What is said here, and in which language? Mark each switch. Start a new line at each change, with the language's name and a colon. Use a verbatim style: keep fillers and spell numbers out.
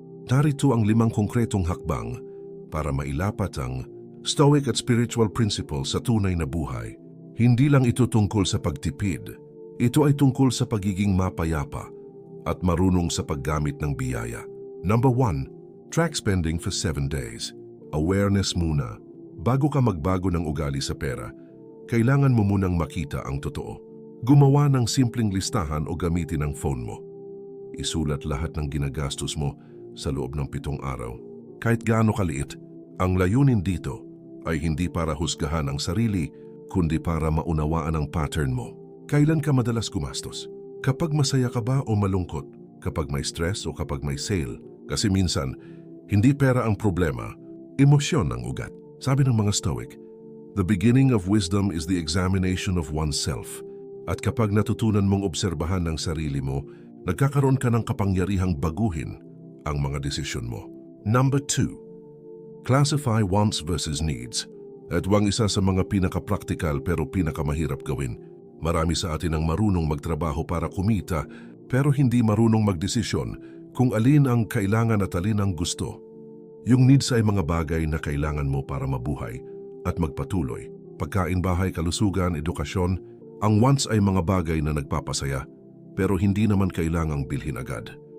Filipino: Narito ang limang konkretong hakbang para mailapat ang Stoic at
English: spiritual principles
Filipino: sa tunay na buhay. Hindi lang ito tungkol sa pagtipid. Ito ay tungkol sa pagiging mapayapa at marunong sa paggamit ng biyaya.
English: Number one. Track spending for seven days.
Filipino: Awareness muna. Bago ka magbago ng ugali sa pera, kailangan mo munang makita ang totoo. Gumawa ng simpleng listahan o gamitin ang phone mo. Isulat lahat ng ginagastos mo sa loob ng pitong araw. Kahit gaano kaliit, ang layunin dito ay hindi para husgahan ang sarili, kundi para maunawaan ang pattern mo. Kailan ka madalas gumastos? Kapag masaya ka ba o malungkot? Kapag may stress o kapag may sale? Kasi minsan, hindi pera ang problema, emosyon ang ugat. Sabi ng mga
English: Stoic, the beginning of wisdom is the examination of oneself.
Filipino: At kapag natutunan mong obserbahan ang sarili mo, nagkakaroon ka ng kapangyarihang baguhin ang mga desisyon mo.
English: Number two. Classify wants versus needs.
Filipino: At wang isa sa mga pinaka-praktikal pero pinakamahirap gawin. Marami sa atin ang marunong magtrabaho para kumita pero hindi marunong magdesisyon kung alin ang kailangan at alin ang gusto. Yung needs ay mga bagay na kailangan mo para mabuhay at magpatuloy. Pagkain, bahay, kalusugan, edukasyon. Ang wants ay mga bagay na nagpapasaya pero hindi naman kailangang bilhin agad.